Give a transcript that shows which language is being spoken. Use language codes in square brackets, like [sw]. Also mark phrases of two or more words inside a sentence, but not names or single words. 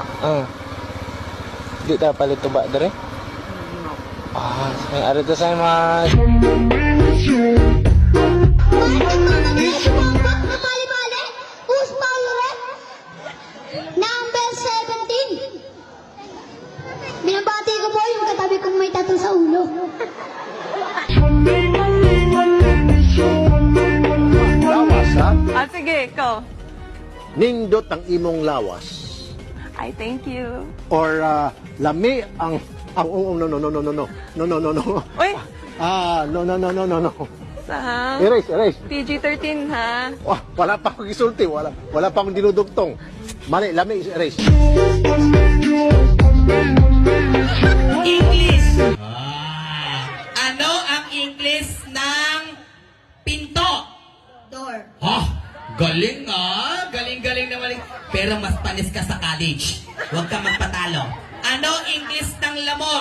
[ceb] Di ta palit tuba dire? [ja] Arigatou gozaimasu. [en] Number 17. [tl] Binabati ko po yung katabi kong may tattoo sa ulo. [ceb] Lawas, ha? Sige, ikaw. Nindot ang imong lawas. [en] I thank you. [ceb] Or lami ang no. Uy, [en] No. sa Erase. PG-13 ha? [ceb] Wala pa akong isulti. [tl] Wala pa akong dinudugtong. [ceb] Mali, lami, [en] erase. English. [tl] Ano ang English ng pinto? [en] Door. [tl] Galing ah. Galing naman. Pero mas panis ka sa college. Huwag ka magpatalo. Ano English ng lamok?